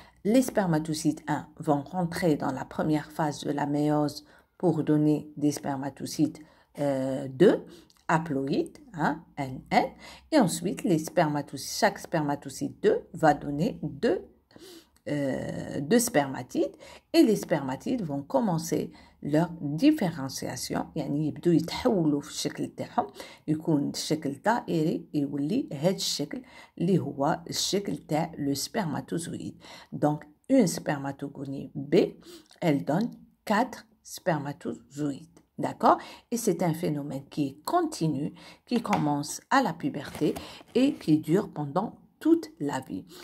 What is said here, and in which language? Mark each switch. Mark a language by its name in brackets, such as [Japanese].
[French] Les spermatocytes 1 vont rentrer dans la première phase de la méiose pour donner des spermatocytes 2, haploïde, hein, NN, et ensuite chaque spermatocyte 2 va donner deux spermatides, et les spermatides vont commencer leur différenciation. [Arabic] يعني يبدو يتحولوا في الشكل تاعهم، يكون الشكل دائري يولي هاد الشكل اللي هو الشكل تاع le spermatozoïde. [French] Donc une spermatogonie B, elle donne 4 spermatozoïdes. D'accord? Et c'est un phénomène qui est continu, qui commence à la puberté et qui dure pendant toute la vie.